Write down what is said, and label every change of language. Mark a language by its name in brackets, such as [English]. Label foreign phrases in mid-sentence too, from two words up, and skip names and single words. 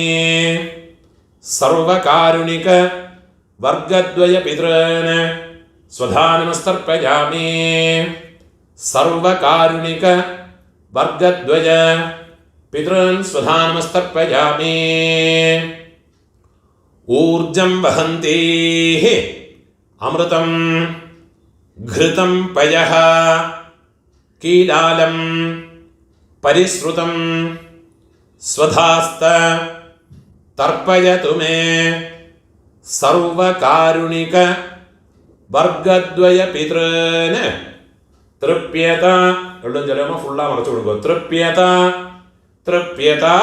[Sanskrit] सर्वकारुणिक वर्गद्वय पितॄन् स्वधानमस्तर्पयामि. सर्वकारुणिक वर्गद्वय पितॄन् स्वधानमस्तर्पयामि. ऊर्जं वहन्तीः अमृतं घृतं पयः कीलालं परिश्रुतं स्वधास्त तर्पयतु मे सर्वकारुणिक वर्गद्वय पितॄन् तृप्यत [Tamil] எள்ளும் ஜலம் ஃபுல்லா மறைச்சு விடுகோ [Sanskrit] तृप्यत तृप्यत